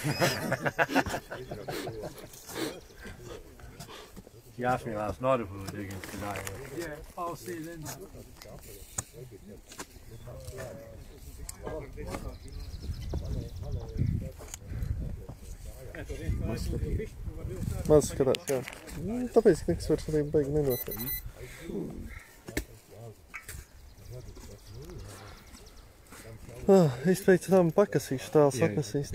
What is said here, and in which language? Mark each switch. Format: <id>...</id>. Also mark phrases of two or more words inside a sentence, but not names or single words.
<en>He asked me last night if we were digging today. Yeah, I'll see you then.</en> <lv>Maz skatās, jā. Tāpēc nekas vairs arī baigi nenotiek. Es teicu, tam pakasīšu, tāls sakasīšu.</lv>